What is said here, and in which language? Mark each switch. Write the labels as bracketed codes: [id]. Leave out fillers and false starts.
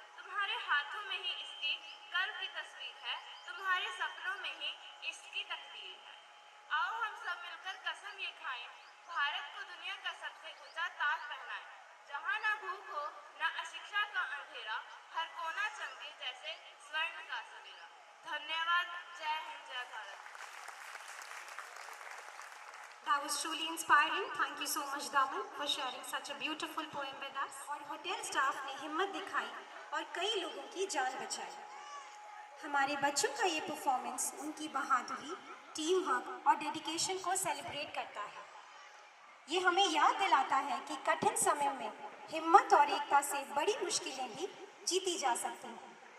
[hi] तुम्हारे हाथों में ही इसकी कल की तस्वीर है, तुम्हारे सपनों में ही इसकी तकदीर है। आओ हम सब मिलकर कसम ये खाएं, भारत को दुनिया का सबसे ऊंचा ताज पहनाएं, जहाँ ना भूख हो ना अशिक्षा का अंधेरा, हर कोना चमके जैसे स्वर्ण का सवेरा। धन्यवाद। जय हिंद, जय Bharat. [en] That was truly inspiring. Thank you so much, Daman, for sharing such a beautiful poem with us. [hi] और होटल स्टाफ ने हिम्मत दिखाई और कई लोगों की जान बचाई। हमारे बच्चों का ये परफॉर्मेंस उनकी बहादुरी, टीम वर्क और डेडिकेशन को सेलिब्रेट करता है। ये हमें याद दिलाता है कि कठिन समय में हिम्मत और एकता से बड़ी मुश्किलें भी जीती जा सकती हैं।